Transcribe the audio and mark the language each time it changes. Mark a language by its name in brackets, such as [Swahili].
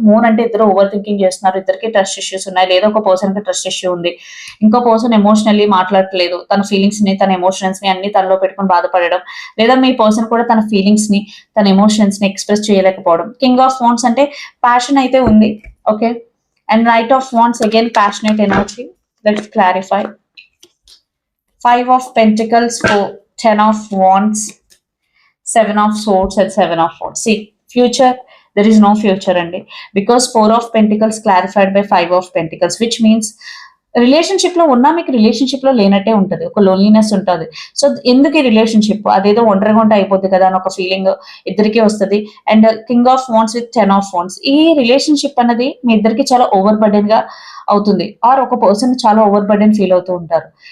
[Telugu] Moon అంటే ఇద్దరు over thinking చేస్తున్నారు, ఇద్దరికి ట్రస్ట్ ఇష్యూస్ ఉన్నాయి, లేదా ఒక పర్సన్ కి ట్రస్ట్ ఇష్యూ ఉంది, ఇంకో పర్సన్ ఎమోషనల్లీ మాట్లాడట్లేదు, తన ఫీలింగ్స్ ని, తన ఎమోషన్స్ ని అన్ని తనలో పెట్టుకొని బాధపడడం, లేదా మీ పర్సన్ కూడా తన ఫీలింగ్స్ ని, తన ఎమోషన్స్ ని ఎక్స్ప్రెస్ చేయలేకపోవడం. కింగ్ ఆఫ్ వాండ్స్ అంటే ప్యాషన్ అయితే ఉంది, okay. [English] And knight of wands again passionate energy. Let's clarify. 5 of Pentacles, 10 of Wands, 7 of Swords and 7 of Wands. See, future, there is no future అండి. Because 4 of Pentacles clarified by 5 of Pentacles, which means [Telugu] relationship లో ఉన్నా మీకు relationship లో లేనట్టే ఉంటుంది, ఒక loneliness ఉంటుంది. So ఎందుకు ఈ రిలేషన్షిప్, అదేదో ఒంటరిగా ఉంటే అయిపోద్ది కదా అని ఒక ఫీలింగ్ ఇద్దరికి వస్తుంది. And king of wands with 10 of wands. ఈ రిలేషన్షిప్ అన్నది మీ ఇద్దరికి చాలా ఓవర్ బర్డెన్ గా అవుతుంది, ఆర్ ఒక పర్సన్ చాలా ఓవర్ బర్డెన్ ఫీల్ అవుతూ ఉంటారు.